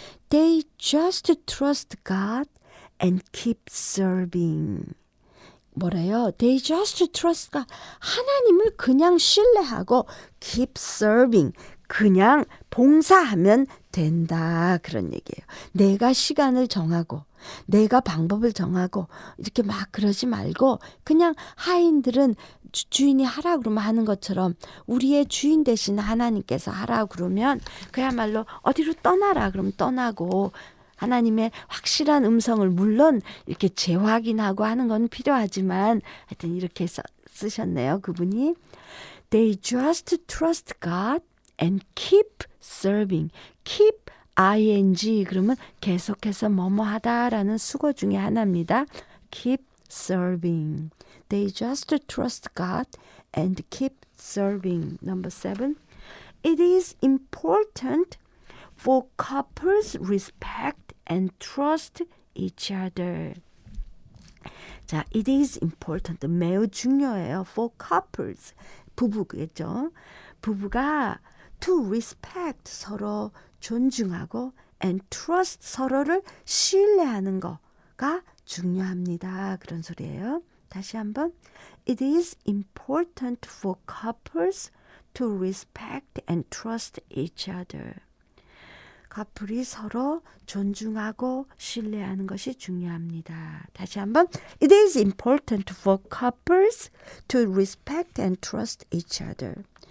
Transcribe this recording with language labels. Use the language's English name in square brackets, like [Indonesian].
[English] They just trust God and keep serving. [Korean] 뭐래요? [English] They just trust God. [Korean] 하나님을 그냥 신뢰하고 [English] keep serving. [Korean] 그냥 봉사하면 된다. 그런 얘기예요. 내가 시간을 정하고 내가 방법을 정하고 이렇게 막 그러지 말고 그냥 하인들은 주인이 하라 그러면 하는 것처럼 우리의 주인 대신 하나님께서 하라 그러면 그야말로 어디로 떠나라 그러면 떠나고 하나님의 확실한 음성을 물론 이렇게 재확인하고 하는 건 필요하지만 하여튼 이렇게 쓰셨네요. 그분이 [English] They just trust God and keep serving. [Korean] keep ing 그러면 계속해서 뭐뭐 하다라는 수거 중에 하나입니다. [English] keep serving. They just trust God and keep serving. Number 7. It is important for couples respect and trust each other. [Korean] 자, [English] it is important. [Korean] 매우 중요해요. [English] for couples. [Korean] 부부겠죠. 부부가 [English] to respect [Korean] 서로 존중하고 [English] and trust [Korean] 서로를 신뢰하는 거가 중요합니다. 그런 소리예요. 다시 한번 [English] It is important for couples to respect and trust each other. [Korean] 커플이 서로 존중하고 신뢰하는 것이 중요합니다. 다시 한번 [English] It is important for couples to respect and trust each other.